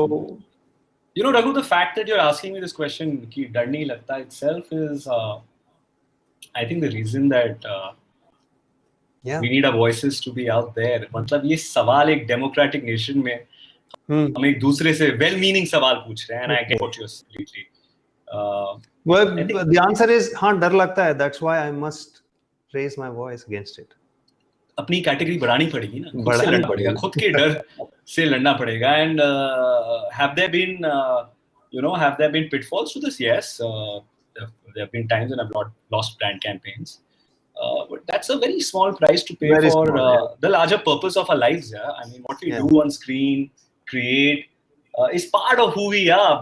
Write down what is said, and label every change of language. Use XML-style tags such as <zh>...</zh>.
<en>Raghu, the fact that you're asking me this question</en> <hi>कि डर नहीं लगता</hi> <en>itself is I think the reason that we need our voices to be out there.</en> <hi>मतलब ये सवाल एक democratic nation में हम एक दूसरे से well-meaning सवाल पूछ रहे हैं,</hi> <en>and I get what you're completely. Well, the answer is</en> <hi>हाँ डर लगता है.</hi> <en>That's why I must raise my voice against it.</en> <hi>अपनी कैटेगरी बढ़ानी पड़ेगी ना, खुद से लड़ना पड़ेगा, खुद के डर से लड़ना पड़ेगा.</hi> <en>And have there been pitfalls to this? Yes, there have been times when I've lost brand campaigns. But that's a very small price to pay for the larger purpose of our lives. Yeah, I mean, what we do on screen, create, is part of who we are.</en>